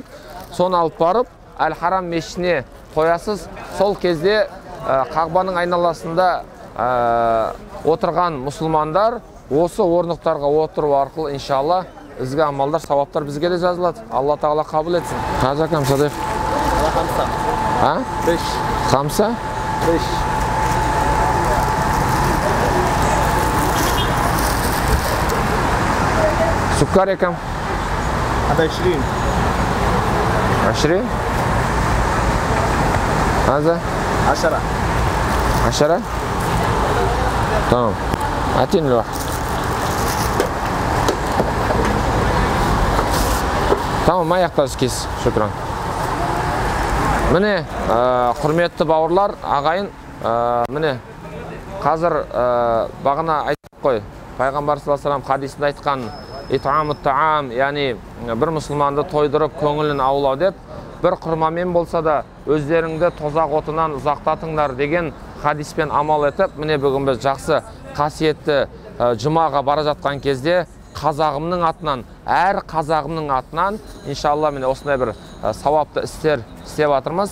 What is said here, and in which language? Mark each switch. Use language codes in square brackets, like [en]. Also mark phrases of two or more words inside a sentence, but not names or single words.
[kk] Соны алып барып, Әл-Харам мешітіне қоясыз. Сол кезде Қағбаның айналасында отырған мұсылмандар осы орындықтарға отыру арқылы иншалла ізгі амалдар, сауаптар бізге де жазылады. Алла тағала қабыл етсін. Қажакам Садық. [ar] Хамса? 5. سكر كم? 20. 20? هذا 10. 10؟ تمام. أعطيني الواحد. Tamam, ما يحتاج كيس. شكرا. [kk] Міне, құрметті бауырлар, ағайын, міне, қазір бағына айтып қой, Пайғамбар [ar] صلى الله عليه وسلم [kk] хадисінде айтқан [ar] إطعام الطعام, [kk] яғни бір мұсылманды тойдырып көңілін аулау деп, бір құрмамен болса да өздеріңді тозақ отынан ұзақтатыңдар деген хадиспен амал етіп, міне бүгін біз жақсы қасиетті жұмаға бара жатқан кезде қазағымның атынан, әр қазағымның атынан иншалла міне осындай бір сауапты істер істеп жатырмыз.